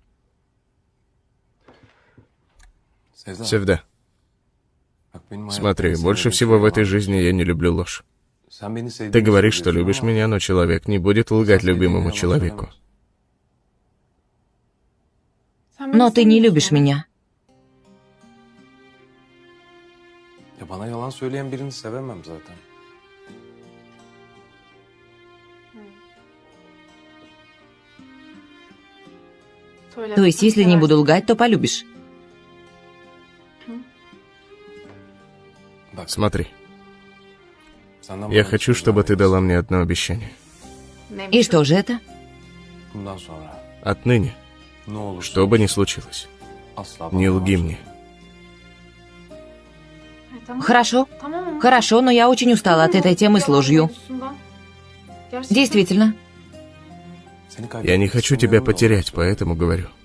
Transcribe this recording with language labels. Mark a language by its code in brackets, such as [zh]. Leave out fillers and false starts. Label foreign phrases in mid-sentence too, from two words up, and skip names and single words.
[ru] Севда, смотри, больше всего в этой жизни я не люблю ложь. Ты говоришь, что любишь меня, но человек не будет лгать любимому человеку. Но ты не любишь меня. [tr] Bana yalan söyleyen birini sevemem zaten. [ru] То есть, если не буду лгать, то полюбишь. Смотри, я хочу, чтобы ты дала мне одно обещание. И что же это? [tr] Bundan sonra [ru] Отныне, [tr] ne olursa [ru] что бы ни случилось, [tr] asla [ru] не [tr] bana [ru] лги [tr] yalan [ru] мне. Хорошо. Хорошо, но я очень устала от этой темы с ложью. Действительно. [tr] söyleme. [ru] Я не хочу тебя потерять, поэтому говорю.